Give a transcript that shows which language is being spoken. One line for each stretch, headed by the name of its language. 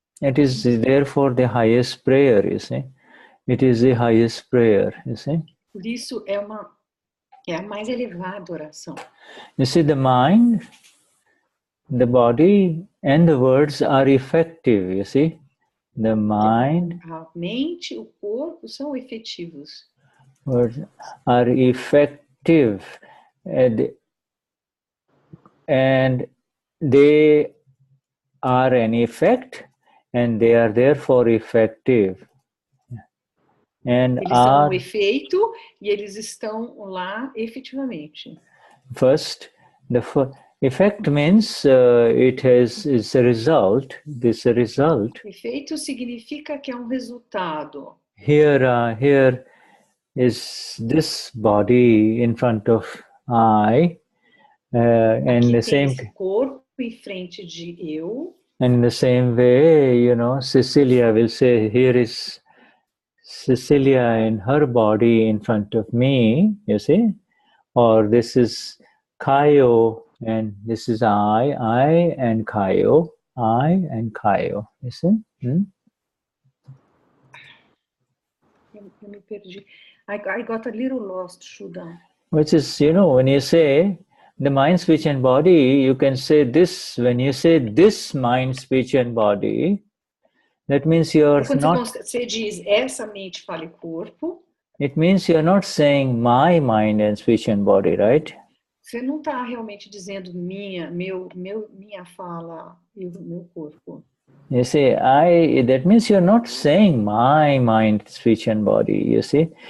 English: It is therefore the highest prayer, you see. It is the highest prayer, you see.
Portuguese: Por isso é a mais elevada oração.
English: You see, the mind, the body, and the words are effective, you see. The mind,
Portuguese: a mente, o corpo são efetivos.
English: Words are effective, and they are an effect, and they are therefore effective. And
Portuguese: eles são um efeito e eles estão lá efetivamente.
English: First, effect means it's a result. This result.
Portuguese: Efeito significa que é um resultado.
English: Here is this body in front of I, and the same.
Portuguese: Esse corpo em frente de eu.
English: And in the same way, Cecilia will say, here is Cecilia and her body in front of me, you see, or this is Kayo and this is I and Kayo, you see.
Portuguese: Eu me perdi.
English: I got a little lost, Shuddha. Which is, when you say the mind, speech and body, you can say this, when you say this mind, speech and body, that means you're not...
Portuguese: Você diz essa mente, fala e corpo.
English: It means you're not saying my mind and speech and body, right?
Portuguese: Você não está realmente dizendo minha fala e o meu corpo.
English: You see, that means you're not saying my mind, speech and body, you see?